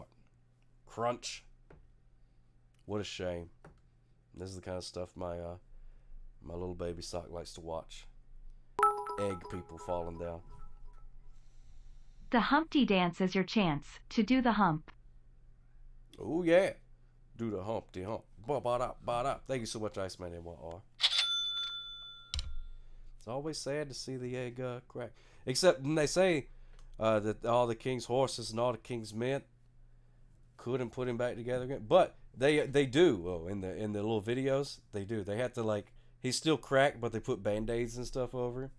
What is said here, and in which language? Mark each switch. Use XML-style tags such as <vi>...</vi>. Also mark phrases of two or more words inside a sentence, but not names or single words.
<en>Crunch. What a shame. This is the kind of stuff my little baby sock likes to watch. Egg people falling down. The Humpty Dance is your chance to do the hump. Oh yeah, do the Humpty Hump. Ba-ba-da-ba-da. Thank you so much, Iceman NYR. It's always sad to see the egg crack. Except when they say that all the king's horses and all the king's men couldn't put him back together again, but they do. Oh, in the little videos, they do. They have to, like, he's still cracked, but they put band-aids and stuff over him.</en>